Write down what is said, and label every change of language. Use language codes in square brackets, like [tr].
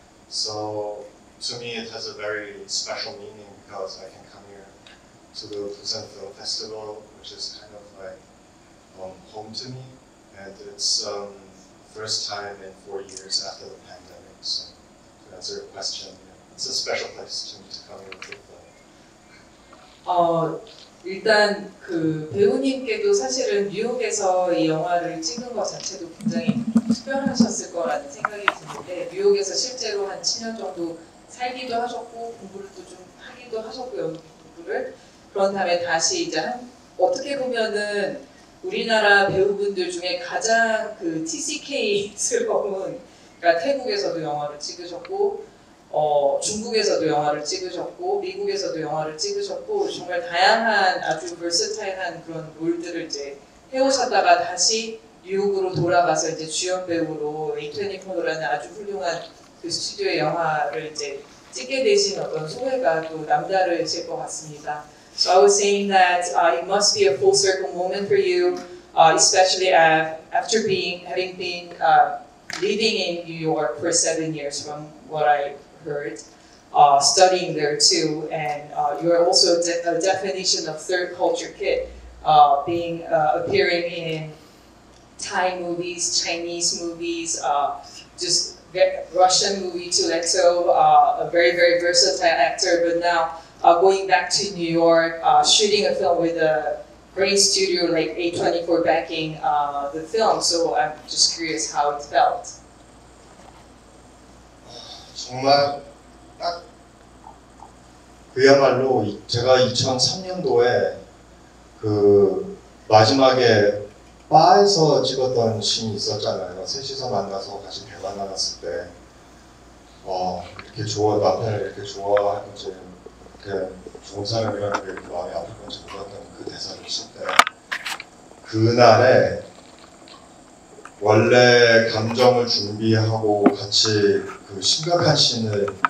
[en] So to me it has a very special meaning because I can come here to the Busan Film Festival, which is kind of like home to me, and it's first time in 4 years after the pandemic. So to answer your question, it's a special place to me to come here with the film. [ko] 일단 그 배우님께도 사실은 뉴욕에서 이 영화를 찍은 것 자체도 굉장히 특별하셨을 거라는 생각이 드는데, 뉴욕에서 실제로 한 7년 정도 살기도 하셨고 공부를 또 좀 하기도 하셨고, 연기 공부를. 그런 다음에 다시 이제 어떻게 보면은 우리나라 배우분들 중에 가장 그 TCK스러운, 그러니까 태국에서도 영화를 찍으셨고, 중국에서도 영화를 찍으셨고, 미국에서도 영화를 찍으셨고, 정말 다양한 아주 버서타일한 그런 롤들을 이제 해오셨다가 다시 뉴욕으로 돌아가서 이제 주연 배우로 A24라는 아주 훌륭한 그 스튜디오의 영화를 이제 찍게 되신 어떤 소회가 또 남다르실 것 같습니다. [en] So I was saying that it must be a full circle moment for you, especially after having been living in New York for 7 years, from what I heard, studying there too, and you're also a definition of third culture kid, appearing in Thai movies, Chinese movies, just Russian movie too. And so a very, very versatile actor. But now going back to New York, shooting a film with a great studio like A24 backing the film. So I'm just curious how it felt. [ko] 정말 딱 그야말로 제가 2003년도에 그 마지막에 바에서 찍었던 씬이 있었잖아요. 셋이서 만나서 같이 대화 나눴을 때 이렇게 남편을 이렇게 좋아할 건지 이렇게 좋은 사람이라는 게 이렇게 마음이 아플 건지 몰랐던 그 대사를 칠 때 그날에 원래 감정을 준비하고 같이 그 심각한 씬을